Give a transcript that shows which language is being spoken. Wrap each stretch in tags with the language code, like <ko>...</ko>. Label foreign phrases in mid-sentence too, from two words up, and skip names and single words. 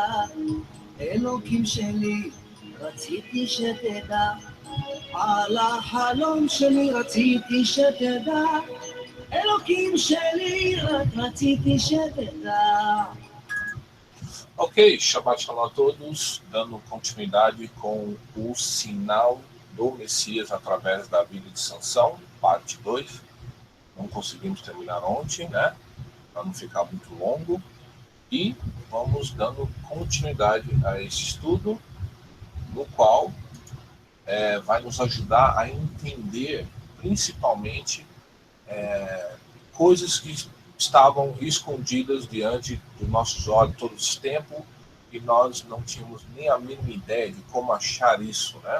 <he>אלוקים שלי, רציתי שתדע, על החלום שלי רציתי שתדע. אלוקים שלי, רק רציתי שתדע.</he> <pt>Ok,</pt> <he>שבת שלום</he> <pt>a todos, dando continuidade com o sinal do Messias através da vida de Sansão, parte 2. Não conseguimos terminar ontem, né? Para não ficar muito longo. E vamos dando continuidade a esse estudo, no qual vai nos ajudar a entender, principalmente, coisas que estavam escondidas diante dos nossos olhos todo esse tempo, e nós não tínhamos nem a mínima ideia de como achar isso, né?</pt>